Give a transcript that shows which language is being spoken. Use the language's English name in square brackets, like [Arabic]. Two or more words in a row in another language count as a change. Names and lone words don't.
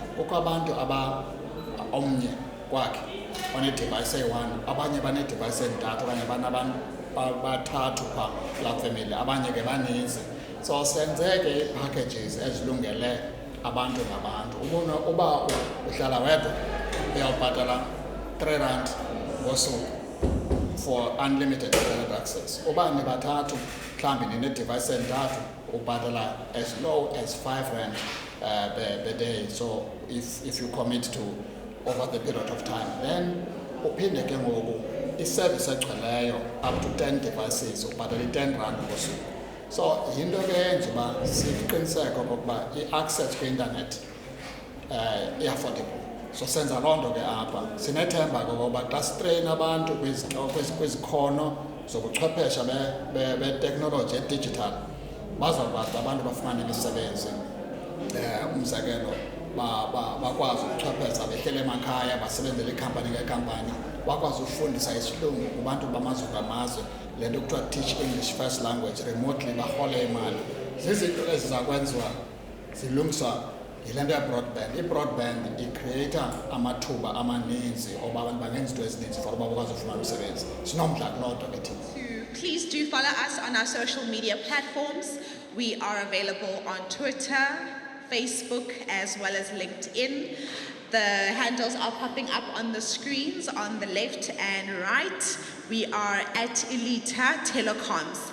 [Xhosa] Kukho abantu omnye kwakhe one-device eyi-one, abanye banee-device ezintathu, abanye banabantu bathathu phaa kulaa family, abanye ke baninzi. So senze ke ii-packages ezilungele abantu ngabantu. Uba uhlala wedwa uyawubhatala R3 ngosuku [English] for unlimited internet access. [Xhosa] Uba nibathathu mhlawumbi nine-device entathu ubhatala [English] as low as R5 per day. So if you commit to over the period of time, then [Xhosa] uphinde ke ngoku i-service egcweleyo [English] up to 10 devices [Xhosa] ubhatala i-R10 ngosuku. So yinto ke enje uba siqiniseko okokuba i-access kwi-internet i-affordable. So senza loo nto ke apha sinethemba kokoba xa sitreyina abantu kwizikhono zobuchwephesha beteknoloji edigital bazawukwazi abantu bafumane imisebenzi. Umzekelo bakwazi ukuchwepheza behlele emakhaya basebenzele ikhampani ngekhampani, bakwazi ukufundisa isilungu kubantu bamazwe ngamazwe, le nto kuthiwa [English] teach English first language remotely, [Xhosa] barhole imali. Zizinto ezizakwenziwa zilungiswa yile nto ye-broadband. I-broadband icreata amathuba amaninzi oba abantu bangenza into ezininzi for uba bakwazi ukufumana umsebenzi. Sinomdla kuloo nto ke thina. [English] Please do follow us on our social media platforms. We are available on Twitter, Facebook, as well as LinkedIn. The handles are popping up on the screens on the left and right. We are at ILITHA Telecoms.